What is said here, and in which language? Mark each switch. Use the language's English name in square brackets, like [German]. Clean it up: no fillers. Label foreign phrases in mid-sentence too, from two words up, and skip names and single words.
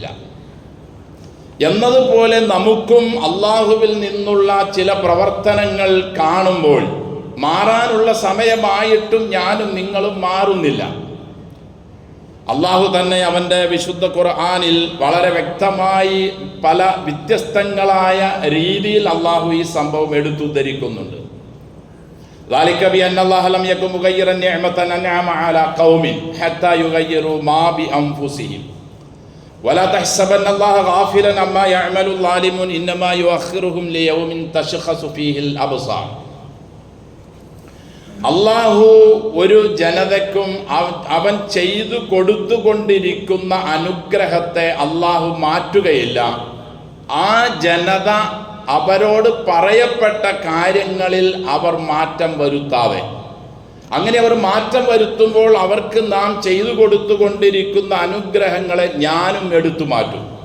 [Malayalam] എന്നതുപോലെ നമുക്കും അള്ളാഹുവിൽ നിന്നുള്ള ചില പ്രവർത്തനങ്ങൾ കാണുമ്പോൾ മാറാനുള്ള സമയമായിട്ടും ഞാനും നിങ്ങളും മാറുന്നില്ല. അള്ളാഹു തന്നെ അവൻ്റെ വിശുദ്ധ ഖുർആനിൽ വളരെ വ്യക്തമായി പല വ്യത്യസ്തങ്ങളായ രീതിയിൽ അള്ളാഹു ഈ സംഭവം എടുത്തുദ്ധരിക്കുന്നുണ്ട്. [Arabic] ذلك بأن الله لم يكن مغيرا نعمة أنعم على قوم حتى يغيروا ما بأنفسهم ولا تحسبن الله غافلا عما يعمل الظالمون إنما يؤخرهم ليوم تشخص فيه الأبصار. [Malayalam] അള്ളാഹു ഒരു ജനതയ്ക്കും അവൻ ചെയ്തു കൊടുത്തുകൊണ്ടിരിക്കുന്ന അനുഗ്രഹത്തെ അള്ളാഹു മാറ്റുകയില്ല. ആ ജനത അവരോട് പറയപ്പെട്ട കാര്യങ്ങളിൽ അവർ മാറ്റം വരുത്താതെ, അങ്ങനെ അവർ മാറ്റം വരുത്തുമ്പോൾ അവർക്ക് നാം ചെയ്തു കൊടുത്തുകൊണ്ടിരിക്കുന്ന അനുഗ്രഹങ്ങളെ ഞാനും എടുത്തു മാറ്റും.